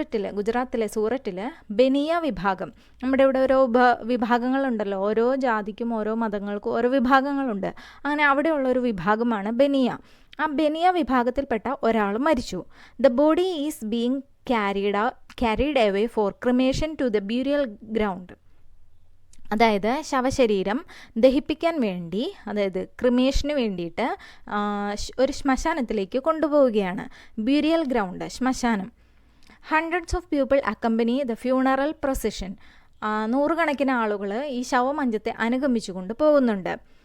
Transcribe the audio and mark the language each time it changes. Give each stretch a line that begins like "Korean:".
Malayalam: ഗുജറാത്തിലെ സൂററ്റിൽ ബനിയ വിഭാഗം. നമ്മുടെ ഇവിടെ ഓരോ വിഭാഗങ്ങളുണ്ടല്ലോ, ഓരോ ജാതിക്കും ഓരോ മതങ്ങൾക്കും ഓരോ വിഭാഗങ്ങളുണ്ട്. അങ്ങനെ അവിടെയുള്ള ഒരു വിഭാഗമാണ് ബനിയ. ആ ബനിയ വിഭാഗത്തിൽപ്പെട്ട ഒരാൾ മരിച്ചു.
English: The body is being carried away for cremation to the burial ground.
Malayalam: അതായത് ശവശരീരം ദഹിപ്പിക്കാൻ വേണ്ടി, അതായത് ക്രിമേഷന് വേണ്ടിയിട്ട് ഒരു ശ്മശാനത്തിലേക്ക് കൊണ്ടുപോവുകയാണ്.
English: Burial ground, ശ്മശാനം. Hundreds of people accompany the funeral procession.
Malayalam: നൂറുകണക്കിന് ആളുകൾ ഈ ശവമഞ്ചത്തെ അനുഗമിച്ചുകൊണ്ട് പോകുന്നുണ്ട്.